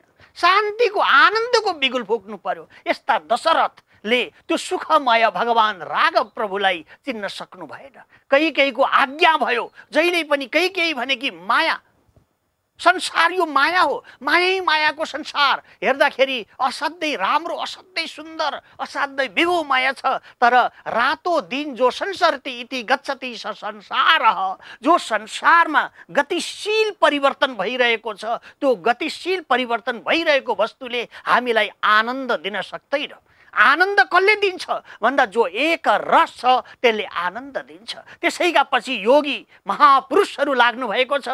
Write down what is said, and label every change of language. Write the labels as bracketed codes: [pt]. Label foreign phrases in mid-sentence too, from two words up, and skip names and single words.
[ne] शान्तिको आनन्दको बिगुल फुक्नु पर्यो। यस्ता दशरथ ले त्यो सुखमय भगवान राघव प्रभुलाई चिन्न सक्नु भएन। कहीको आज्ञा भयो, जहिले पनि कही भने कि माया, संसार यो माया हो, मायै मायाको संसार। हेर्दाखेरि असाध्यै राम्रो, असाध्यै सुन्दर, असाध्यै विभु माया छ। तर रातो दिन जो [sa] संसरति इति गच्छति स संसारः, [ne] जो संसारमा गतिशील परिवर्तन भइरहेको छ, त्यो गतिशील परिवर्तन भइरहेको वस्तुले हामीलाई आनन्द दिन सक्दैन। आनन्द कसले दिन्छ भन्दा जो एक रस छ त्यसले आनन्द दिन्छ। त्यसैका पछि योगी महापुरुषहरू लाग्नु भएको छ।